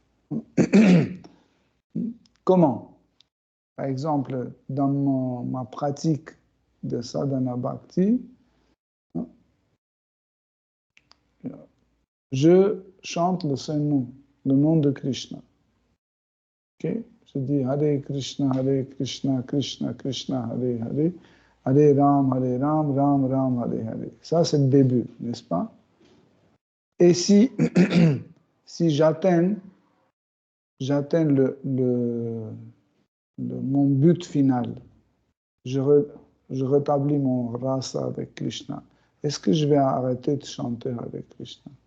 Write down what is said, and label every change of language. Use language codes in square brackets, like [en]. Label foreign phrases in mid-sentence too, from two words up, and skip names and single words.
[fr] Comment? Par exemple, dans ma pratique de [sa] sadhana bhakti, [fr] je chante le Saint-Nom, le nom de Krishna. Okay? Je dis [sa] Hare Krishna, Krishna Krishna, Hare Hare, Hare Ram, Ram Ram, Hare Hare. [fr] Ça, c'est le début, n'est-ce pas? Et si, si j'atteins mon but final, je rétablis mon rasa avec Krishna, est-ce que je vais arrêter de chanter avec Krishna?